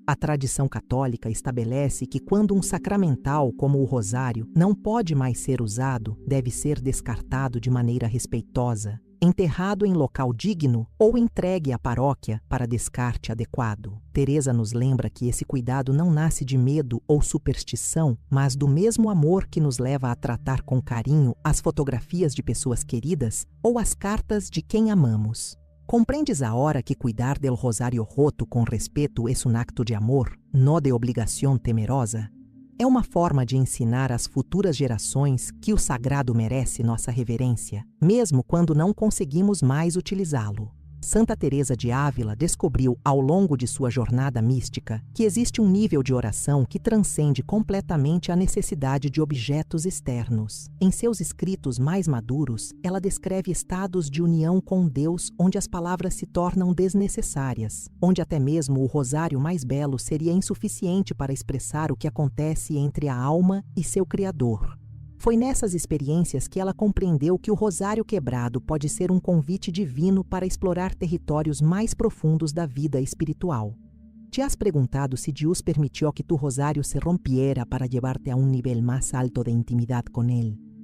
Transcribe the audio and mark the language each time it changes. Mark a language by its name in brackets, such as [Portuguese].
[Portuguese] A tradição católica estabelece que quando um sacramental como o rosário não pode mais ser usado, deve ser descartado de maneira respeitosa, enterrado em local digno ou entregue à paróquia para descarte adequado. Teresa nos lembra que esse cuidado não nasce de medo ou superstição, mas do mesmo amor que nos leva a tratar com carinho as fotografias de pessoas queridas ou as cartas de quem amamos. [Spanish] ¿Comprendes ahora que cuidar del rosario roto com respeto es un acto de amor, no de obrigación temerosa? [Portuguese] É uma forma de ensinar às futuras gerações que o sagrado merece nossa reverência, mesmo quando não conseguimos mais utilizá-lo. Santa Teresa de Ávila descobriu, ao longo de sua jornada mística, que existe um nível de oração que transcende completamente a necessidade de objetos externos. Em seus escritos mais maduros, ela descreve estados de união com Deus onde as palavras se tornam desnecessárias, onde até mesmo o rosário mais belo seria insuficiente para expressar o que acontece entre a alma e seu Criador. Foi nessas experiências que ela compreendeu que o rosário quebrado pode ser um convite divino para explorar territórios mais profundos da vida espiritual. [Spanish] ¿Te has preguntado si Dios permitió que tu rosario se rompiera para llevarte a un nivel más alto de intimidad con Él?